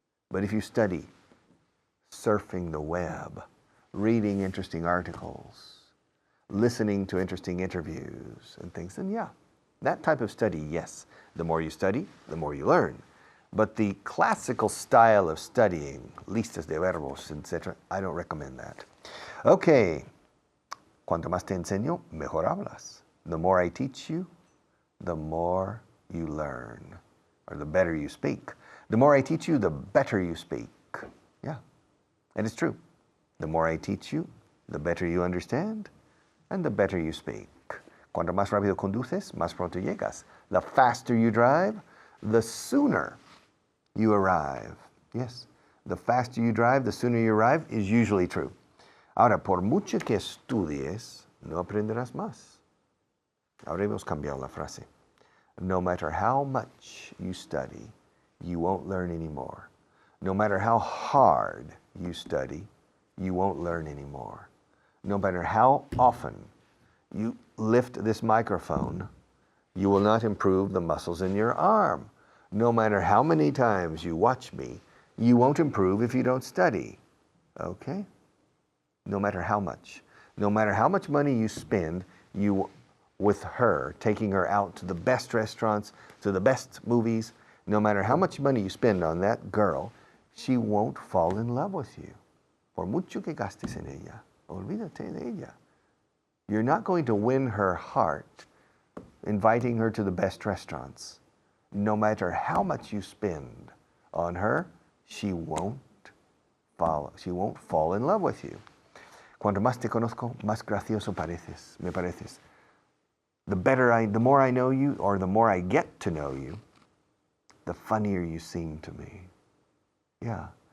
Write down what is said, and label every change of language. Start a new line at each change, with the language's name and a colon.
English: But if you study surfing the web, reading interesting articles, listening to interesting interviews and things, then yeah, that type of study, yes. The more you study, the more you learn. But the classical style of studying,
Spanish: listas de verbos,
English: etc., I don't recommend that.
Spanish: Okay, cuanto más te enseño, mejor hablas.
English: The more I teach you, the more you learn, or the better you speak. The more I teach you, the better you speak. Yeah, and it's true. The more I teach you, the better you understand, and the better you speak.
Spanish: Cuanto más rápido conduces, más pronto llegas.
English: The faster you drive, the sooner you arrive. Yes, the faster you drive, the sooner you arrive is usually true.
Spanish: Ahora, por mucho que estudies, no aprenderás más. Ahora hemos cambiado la frase.
English: No matter how much you study, you won't learn anymore. No matter how hard you study, you won't learn anymore. No matter how often you lift this microphone, you will not improve the muscles in your arm. No matter how many times you watch me, you won't improve if you don't study. Okay? No matter how much. No matter how much money you spend with her, taking her out to the best restaurants, to the best movies, no matter how much money you spend on that girl, she won't fall in love with you.
Spanish: Por mucho que gastes en ella, olvídate de ella.
English: You're not going to win her heart inviting her to the best restaurants. No matter how much you spend on her, she won't fall in love with you.
Spanish: Cuanto más te conozco, más gracioso me pareces.
English: The more I know you, or the more I get to know you, the funnier you seem to me. Yeah.